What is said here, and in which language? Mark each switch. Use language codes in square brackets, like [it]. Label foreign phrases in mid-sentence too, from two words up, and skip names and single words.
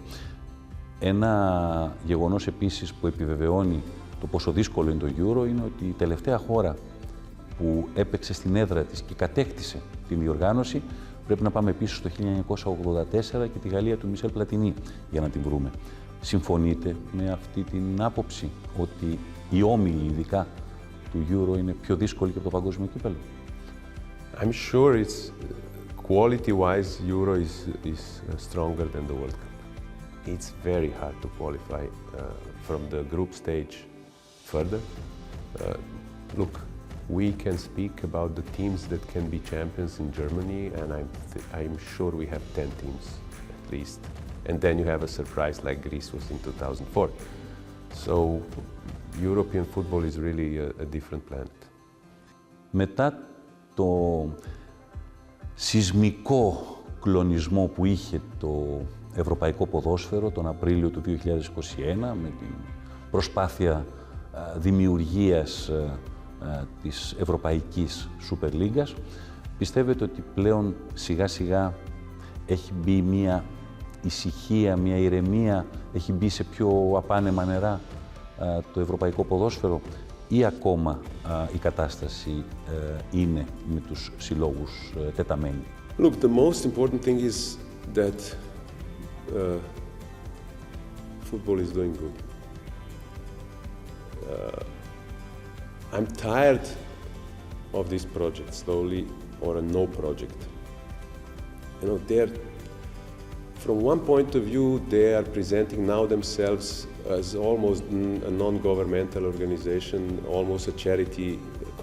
[el] Ένα γεγονός επίσης που επιβεβαιώνει το πόσο δύσκολο είναι το Euro είναι ότι η τελευταία χώρα που έπαιξε στην έδρα της και κατέκτησε την διοργάνωση, πρέπει να πάμε πίσω στο 1984 και τη Γαλλία του Μισελ Πλατινί για να την βρούμε. Συμφωνείτε με αυτή την άποψη ότι οι όμιλοι ειδικά του Euro είναι πιο δύσκολοι και από το παγκόσμιο κύπελλο? [en] I'm sure it's quality-wise, Euro is stronger than the World Cup. It's very hard to qualify from the group stage further. Look, we can speak about the teams that can be champions in Germany, and I'm sure we have 10 teams at least. And then you have a surprise like Greece was in 2004. So European football is really a different planet. [el] Μετά το σεισμικό κλονισμό που είχε το ευρωπαϊκό ποδόσφαιρο τον Απρίλιο του 2021 με την προσπάθεια δημιουργίας της Ευρωπαϊκής Σούπερ Λίγκας, πιστεύετε ότι πλέον σιγά σιγά έχει μπει μια ησυχία, μια ηρεμία, έχει μπει σε πιο απάνεμα νερά το ευρωπαϊκό ποδόσφαιρο, ή ακόμα η κατάσταση είναι με τους συλλόγους τεταμένη? [en] Look, the most important thing is that football is doing good. I'm tired of this project. Slowly, or a no project. You know, they're, from one point of view, they are presenting now themselves as almost a non-governmental organization, almost a charity company.